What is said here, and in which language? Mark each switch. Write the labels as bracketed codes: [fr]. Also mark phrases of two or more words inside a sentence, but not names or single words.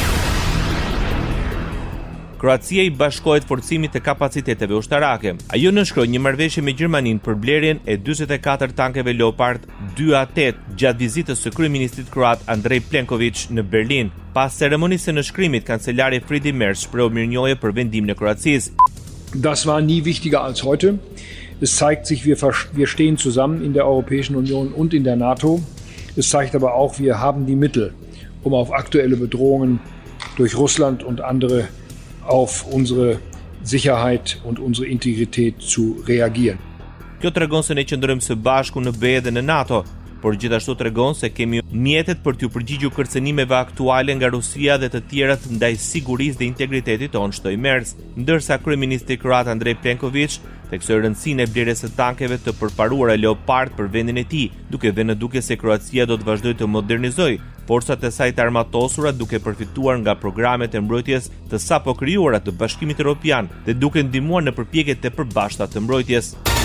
[sq] Kroacia i bashkohet forcimit të kapaciteteve ushtarake. Ajo nënshkroi një marrëveshje me Gjermaninë për blerjen e 44 tankeve Leopard 2A8 gjatë vizitës së kryeministrit kroat Andrej Plenković në Berlin. Pas ceremonisë së nënshkrimit, kancelari Friedrich Merz shprehu mirënjohje për vendimin e Kroacisë. [de] Das war nie wichtiger als heute. Es zeigt sich, wir stehen zusammen in der Europäischen Union und in der NATO. Es zeigt aber auch, wir haben die Mittel, um auf aktuelle Bedrohungen durch Russland und andere auf unsere Sicherheit und unsere Integrität zu reagieren. [sq] Kjo tregon se ne qëndrojmë së bashku në BE dhe në NATO, por gjithashtu tregon se kemi mjetet për t'u përgjigjur kërcënimeve aktuale nga Rusia dhe të tjerat ndaj sigurisë dhe integritetit tonë, shtoi Merz, ndërsa kryeministri kroat Andrej Plenković theksoi rëndësinë e blerjes së tankeve të përparuara Leopard për vendin e tij, duke vënë duke se Kroacia do të vazhdojë të modernizojë forcat e saj të armatosura duke përfituar nga programet e mbrojtjes të sapo krijuara të Bashkimit Evropian dhe duke ndihmuar në përpjekjet e përbashkëta të mbrojtjes.